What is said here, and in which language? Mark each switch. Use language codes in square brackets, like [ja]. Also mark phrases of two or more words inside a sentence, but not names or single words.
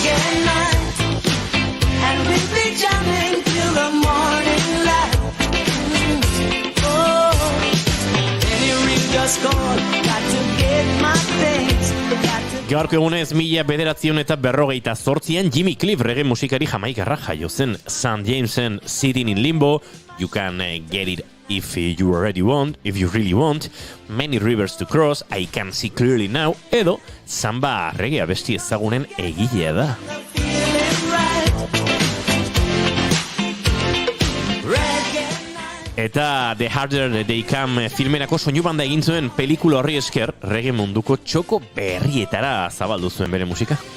[en] and night, and we'll be jamming till the morning light. Oh, any ring just call, got to get my things, got to. [eu] Gaurko egunez 1948an Jimmy Cliff reggae musikari jamaikarra jaio zen. St. Jamesen Sitting in Limbo, You Can Get It If You Already Want, If You Really Want, Many Rivers to Cross, I Can See Clearly Now, edo samba reggae abesti ezagunen egilea da. Eta The Harder They Come filmerako soinu banda egin zuen pelikula horri esker, reggae munduko txoko berrietara zabaldu zuen bere musika.